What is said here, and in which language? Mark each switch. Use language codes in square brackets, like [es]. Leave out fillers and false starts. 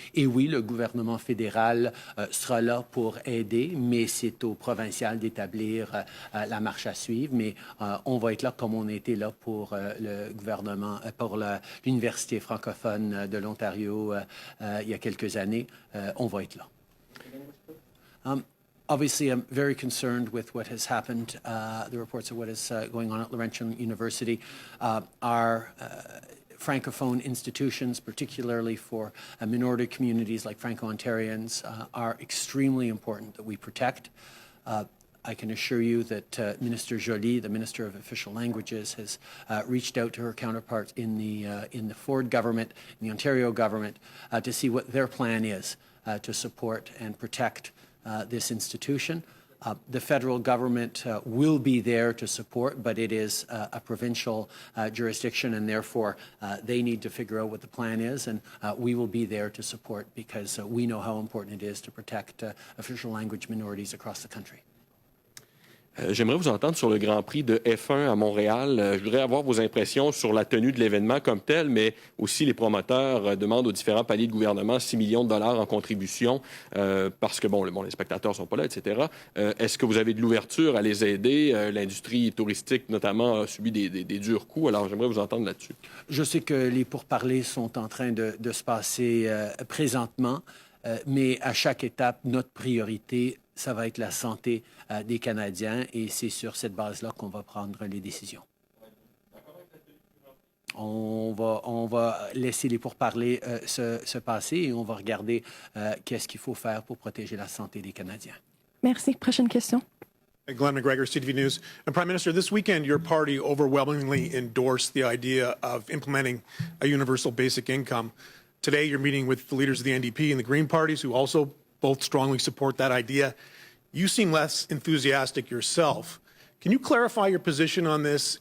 [fr] Et oui, le gouvernement fédéral sera là pour aider, mais c'est au provincial d'établir la marche à suivre. Mais on va être là comme on était là pour le gouvernement, pour l'Université francophone de l'Ontario il y a quelques années. On va être là. [en] Obviously, I'm very concerned with what has happened, the reports of what is going on at Laurentian University. Our Francophone institutions, particularly for minority communities like Franco-Ontarians, are extremely important that we protect. I can assure you that Minister Joly, the Minister of Official Languages, has reached out to her counterparts in the Ford government, in the Ontario government, to see what their plan is to support and protect this institution. The federal government will be there to support, but it is a provincial jurisdiction, and therefore they need to figure out what the plan is, and we will be there to support because we know how important it is to protect official language minorities across the country. [fr] J'aimerais vous entendre sur le Grand Prix de F1 à Montréal. Je voudrais avoir vos impressions sur la tenue de l'événement comme tel, mais aussi les promoteurs demandent aux différents paliers de gouvernement 6 millions de dollars en contribution parce que, les spectateurs ne sont pas là, etc. Est-ce que vous avez de l'ouverture à les aider? L'industrie touristique, notamment, a subi des durs coups. Alors, j'aimerais vous entendre là-dessus. Je sais que les pourparlers sont en train de se passer présentement, mais à chaque étape, notre priorité, ça va être la santé des Canadiens et c'est sur cette base-là qu'on va prendre les décisions. On va laisser les pourparlers se passer et on va regarder qu'est-ce qu'il faut faire pour protéger la santé des Canadiens. Merci. Prochaine question. [en] Glenn McGregor, CTV News. And Prime Minister, this weekend your party overwhelmingly endorsed the idea of implementing a universal basic income. Today you're meeting with the leaders of the NDP and the Green parties who also both strongly support that idea. You seem less enthusiastic yourself. Can you clarify your position on this?